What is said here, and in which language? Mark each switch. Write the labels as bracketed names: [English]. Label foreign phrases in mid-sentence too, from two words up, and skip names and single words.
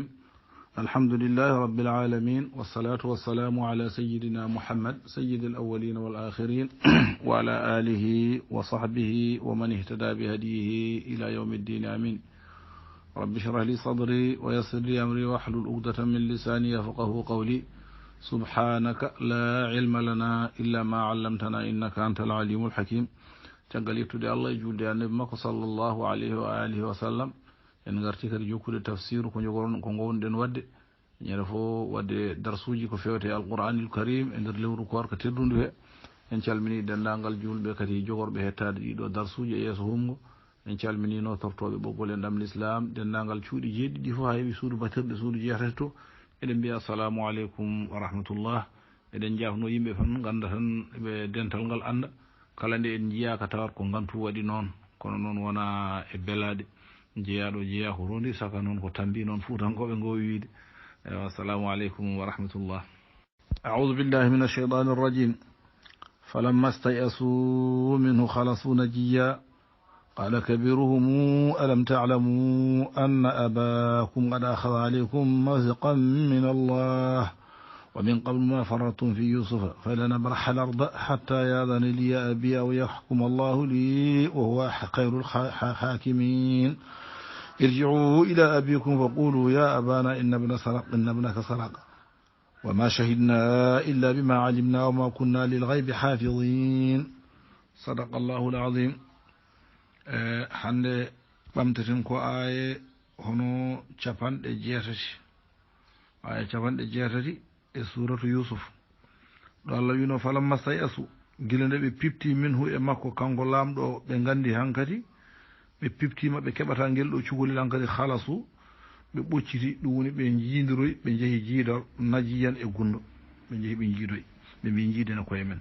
[Arabic] الحمد لله رب العالمين، والصلاة والسلام على سيدنا محمد سيد الأولين والآخرين وعلى آله وصحبه ومن اهتدى بهديه إلى يوم الدين. آمين. رب اشرح لي صدري ويسر لي أمري واحلل عقدة من لساني يفقهوا قولي. سبحانك لا علم لنا إلا ما علمتنا إنك أنت العليم الحكيم. [Fula] caggal yettude Allah e julde annabi makko [Arabic] صلى الله عليه وآله وسلم, [Fula] en garti kadi jokkude tafsiru ko gownoɗen wadde ñande fo wadde darsuji ko fewte [Arabic] القرآن الكريم [Fula] e nder lewru korka teddundu he. En calmini dendagal julɓe kadi jogorɓe hettade ɗiɗo darsuji e yeeso humgo. En calminino tortoɓe ɓoggol e ndam l'islam dendagal cuuɗi jeeɗiɗi fof ha heeɓi suudu batirɗe suudu jeetati to. eɗen mbiya [Arabic] السلام عليكم ورحمة الله. [Fula] eɗen jafno yimɓe tan ganda tan ɓe dental ngal anda kala nde en jiyaka tawat ko gantu waɗi noon, kono noon wona e belade. jeeyaɗo jeeya ko rondi saka noon ko tambi noon fuutankoɓe gowi wiide. [Arabic] السلام عليكم ورحمة الله. أعوذ بالله من الشيطان الرجيم. فلما استيأسوا منه خلصوا نجيا قال كبيرهم ألم تعلموا أن أباكم قد أخذ عليكم موثقا من الله ومن قبل ما فرطتم في يوسف فلنبرح الأرض حتى يأذن لي أبي أو يحكم الله لي وهو خير الحاكمين. ارجعوا إلى أبيكم فقولوا يا أبانا إن ابنك سرق وما شهدنا إلا بما علمنا وما كنا للغيب حافظين. صدق الله العظيم. [Fula] hande ɓamteten ko aaye hono capanɗe jeetati, aya capanɗe jeetati e suratu yusuf. ɗo Allah wino [Arabic] فلما استيأسوا, [Fula] gila nde ɓe pipti min hu e makko kanko laamɗo, ɓe gandi hankadi ɓe piptima ɓe keɓata ngel ɗo cukalel hankadi halasu, ɓe ɓocciti ɗum woni ɓe jiidiroy, ɓe jeehi jiidal najiyan e gundo, ɓe jeehi ɓe jiidoy, ɓe mbi jiidene koye men.